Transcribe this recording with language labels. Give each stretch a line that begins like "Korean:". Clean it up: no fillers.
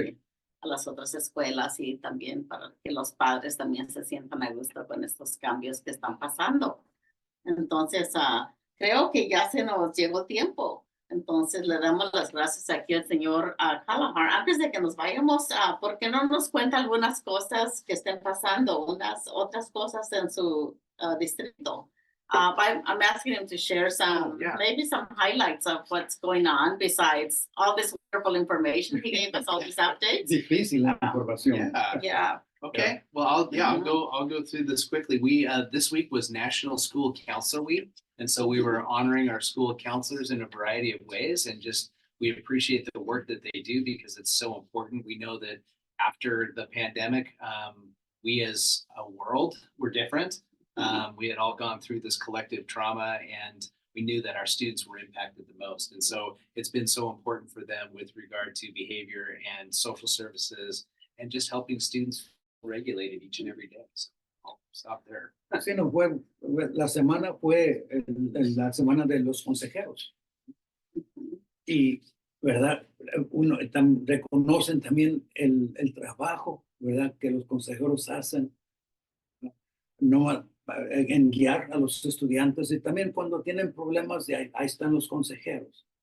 Spanish: y a las otras escuelas y también para que los padres también se sientan a gusto con estos cambios que están pasando. Entonces, creo que ya se nos llegó tiempo. Entonces, le damos las gracias aquí al señor Kalahar. Antes de que nos vayamos, ¿por qué no nos cuenta algunas cosas que estén pasando, unas otras cosas en su distrito?
English: I'm asking him to share maybe some highlights of what's going on besides all this wonderful information he gave us, all these updates.
Spanish: Difícil la información.
English: Yeah. Okay. Well, I'll go through this quickly. This week was National School Counselor Week, and so we were honoring our school counselors in a variety of ways, and we appreciate the work that they do because it's so important. We know that after the pandemic, we as a world were different. We had all gone through this collective trauma, and we knew that our students were impacted the most. And so it's been so important for them with regard to behavior and social services and just helping students regulated each and every day. So I'll stop there.
Spanish: Sí, no fue, la semana fue la semana de los consejeros. Y, ¿verdad? Reconocen también el trabajo, ¿verdad? Que los consejeros hacen, en guiar a los estudiantes y también cuando tienen problemas, ahí están los consejeros.